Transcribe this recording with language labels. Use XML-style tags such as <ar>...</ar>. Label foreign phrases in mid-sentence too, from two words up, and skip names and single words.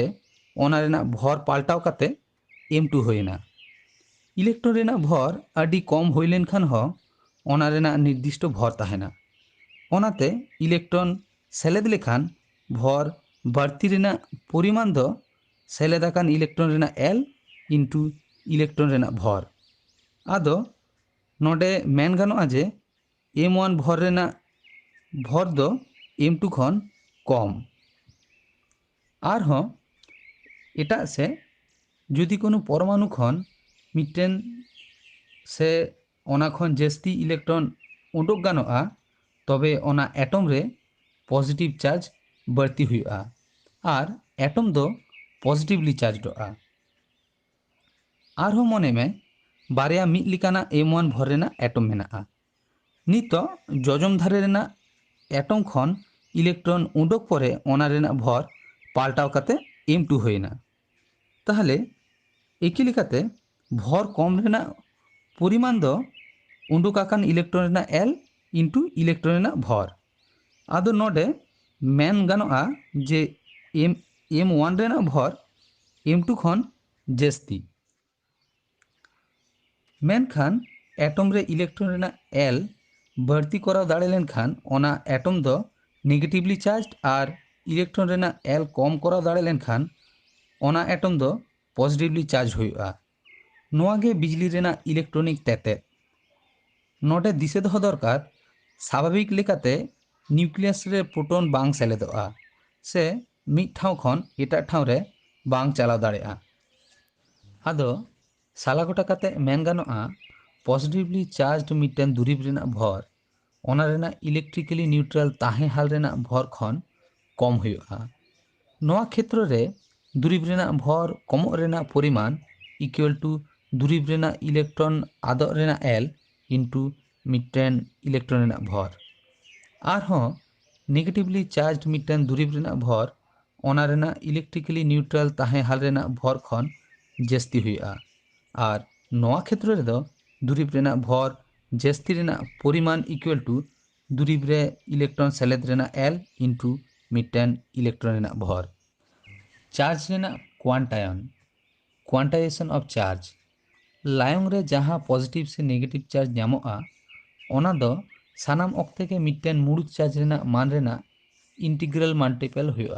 <sat>ओना रेना भर पाल्टाव काते M2 होइना इलेक्ट्रॉन रेना भर आदि कम होई लेनखान हो ओना रेना निर्दिष्ट भर ताहेना ओनाते इलेक्ट्रॉन सेलेद लेखान भर बाड़ती रेना परिमाण दो सेलेदाकान इलेक्ट्रॉन रेना L इंटू इलेक्ट्रॉन रेना भर आदो नोडे मेन गानोआ जे M1 भर रेना भर दो M2 खन कम आरहों एटा से जुदी कोनो परमाणु खन मिट्टेन से ओना खन जस्ती इलेक्ट्रॉन उडोक गानोआ तबे ओना एटम रे</sat> <en>positive charge</en> <sat>बढ़ती हुआ और एटम दो पॉजिटिवली चार्जडोआ आरहों मने में बारिया मिट लिकाना M1 भर रेना एटम मेनाआ नितो जजम धारे रेना एटम खन इलेक्ट्रॉन उडोक परे ओना रेना भर पाल्टाव काते M2 होइना ताहले एकी लेकाते भर कम रेना परिमाण दो उडुकाकान इलेक्ट्रॉन रेना L इंटू इलेक्ट्रॉन रेना भर आदो नोडे मेन गानोआ जे M1 रेना भर M2 खन जस्ती मेनखान एटम रे इलेक्ट्रॉन रेना L बढ़ती कराव दाड़े लेनखान ओना एटम दो</sat> <en>negatively charge</en> <sat>और इलेक्ट्रॉन रेना L कम कराव दाड़े लेनखान ओना एटम दो</sat> <en>positively charge</en> <sat>हुआ नोआगे बिजली रेना इलेक्ट्रॉनिक तेते नोडे दिसे दो दरकार स्वाभाविक लेकाते निউক্লিয়াস रे प्रोटॉन बांग सेलेदोआ से मिट ठाव खन एटा ठाव रे बांग चलाव दाड़ेआ आदो सालागोटा काते मेन गानोआ</sat> <en>positively charge</en> <sat>मिट्टन दुरीब रेना भर ओना रेना</sat> <en>electrically neutral</en> <sat>ताहे हाल रेना भर खन कम हुआ नोआ क्षेत्र रे दुरीब रेना भर कमोग रेना परिमाण</sat> <en>equal to</en> <sat>दुरीब रेना इलेक्ट्रॉन आदो रेना L इंटू मिट्टन इलेक्ट्रॉन रेना भर आरहों</sat> <en>negatively charge</en> <sat>मिट्टन दुरीब रेना भर ओना रेना</sat> <en>electrically neutral</en> <sat>ताहे हाल रेना भर खन जस्ती हुआ और नोआ क्षेत्र रे दो दुरीब रेना भर जस्ती रेना परिमाण</sat> <en>equal to</en> <sat>दुरीब रे इलेक्ट्रॉन सेलेद रेना L इंटू मिट्टन इलेक्ट्रॉन रेना भर चार्ज रेना क्वांटायन</sat> <en>quantization of charge</en> <sat>लायोंग रे जहाँ पॉजिटिव से नेगेटिव चार्ज नामोआ ओना दो सानाम ऑक्ते के मिट्टन मुड़ुत चार्ज रेना मान रेना</sat> <en>integral multiple</en> <sat>हुआ</sat>